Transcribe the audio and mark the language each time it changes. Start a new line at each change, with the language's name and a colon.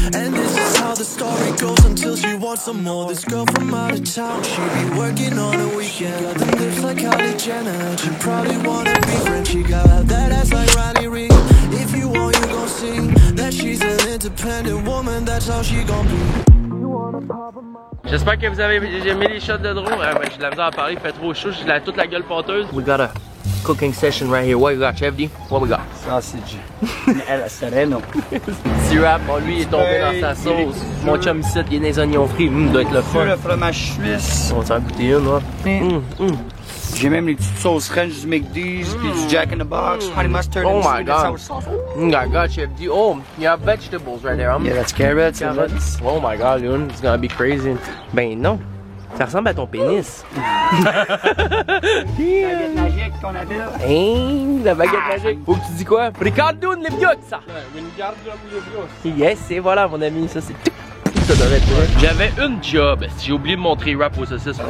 English: And this is how the story goes until she wants some more. This girl from out of town, she be working on a weekend. Got them lips like Kylie Jenner, she probably wanna be friends. She got that ass like Riley Reid. If you want, you gon' see that she's an independent woman, that's how she gon' be.
French: J'espère que vous avez aimé les shots de drone. Ben, j'ai de la misère à parler, il fait trop chaud, j'ai toute la gueule pâteuse.
English: We got a cooking session right here. What you got, Chef D? What we got? Sausage. El Sereno.
French: Syrup, bon, lui il est tombé dans sa sauce. Mon chum ici, il est dans les oignons frits. Doit être le fun. Le fromage suisse. On va s'en goûter une, là. J'ai même les petites sauces French du McDee's, puis du Jack in the Box, honey mustard, oh
English: and my god. I got Chef D. Oh, you have vegetables right there. Yeah, that's carrots. Oh my god, dude, it's gonna be crazy.
French: Ben non, ça ressemble à ton pénis. La baguette magique qu'on appelle. Hein, la baguette magique. Faut que tu dis quoi? Ricardo Leviosa. Yes, et voilà mon ami, ça c'est tout. Ça devrait être vrai. J'avais une job, j'ai oublié de montrer rap aux saucisses.